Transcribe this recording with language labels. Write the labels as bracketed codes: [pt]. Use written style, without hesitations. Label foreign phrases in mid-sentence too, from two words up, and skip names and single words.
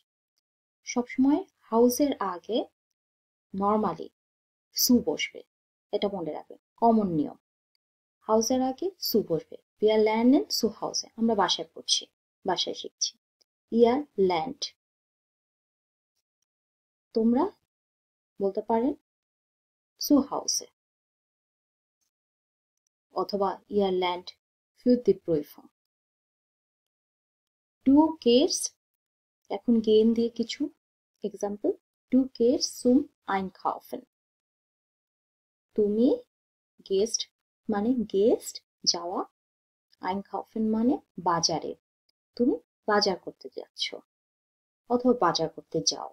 [bn] সবসময় হাউসের আগে নর্মালি সু বসবে, এটা মনে রাখবেন, কমন নিয়ম। হাউসের আগে সু বসবে। [de] Wir lernen zu Hause, [bn] আমরা বাসায় পড়ছি, বাসায় শিখছি। [de] Ihr lernt, [bn] তোমরা বলতে পারেন [de] zu Hause, [bn] অথবা [de] ihr lernt für die Prüfung. Du gehst, [bn] এখন গেন দিয়ে কিছু এক্সাম্পল। [de] Du gehst zum Einkaufen, [bn] তুমি গেস্ট মানে গেস্ট যাওয়া, আইনকাউফেন মানে বাজারে, তুমি বাজার করতে যাচ্ছ অথবা বাজার করতে যাও।